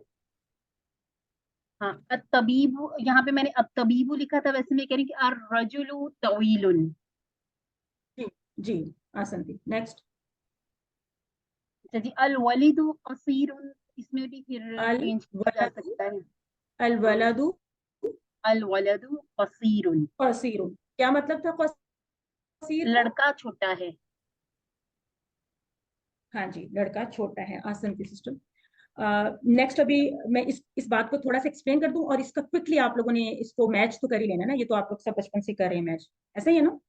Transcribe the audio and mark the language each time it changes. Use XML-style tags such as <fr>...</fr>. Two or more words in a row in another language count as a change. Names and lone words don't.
<hi>हाँ, अत्तबीबु, यहाँ पे मैंने अत्तबीबु लिखा था, वैसे मैं कह रही हूँ कि</hi> <ar>الرجل طويل.</ar> <hi>जी जी, आसन थी। नेक्स्ट, अच्छा जी,</hi> <ar>الوليد كثير.</ar> <hi>इसमें भी फिर</hi> <ar>ال</ar> <hi>चेंज किया जा</hi> <ar>ولد,</ar> <hi>सकता है।</hi> <ar>الولد الولد كثير, كثير,</ar> <hi>क्या मतलब था कसीर का? लड़का छोटा है। हाँ जी, लड़का छोटा है, आसन की सिस्टम। नेक्स्ट, अभी मैं इस बात को थोड़ा सा एक्सप्लेन कर दूं, और इसका क्विकली आप लोगों ने इसको मैच तो कर ही लेना ना, ये तो आप लोग सब बचपन से कर रहे हैं मैच, ऐसा ही है ना?</hi>